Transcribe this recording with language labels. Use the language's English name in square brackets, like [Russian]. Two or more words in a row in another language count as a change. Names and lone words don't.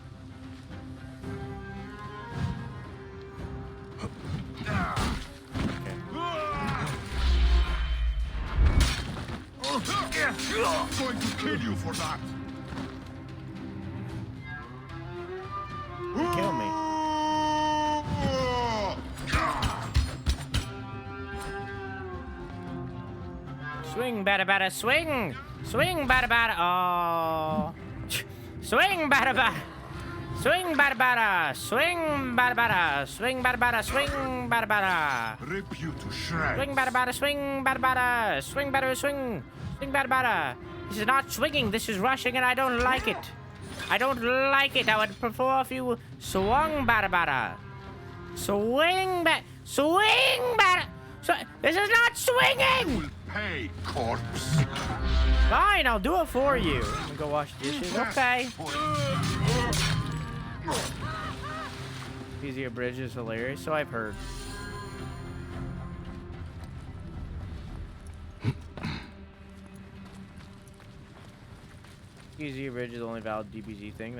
[English] I'm going to kill you for that! Kill me. Swing, bada bada, swing! Swing, bada bada, oh! Swing, bada bada! Swing, bada bada! Swing, bada bada! Swing, bada bada! Swing, bada bada! Rip you to shreds! Swing, bada bada! Swing, bada bada! Swing, bada swing! Swing, bada bada! This is not swinging, this is rushing, and I don't like it! I don't like it. I would prefer if you swung, bada bada. Swing, swing, bada. This is not swinging. You will pay, corpse. Fine, I'll do it for you. I'm gonna go wash dishes. Okay. Easier bridge is hilarious. So I've heard. Easy Bridge is the only valid DBZ thing.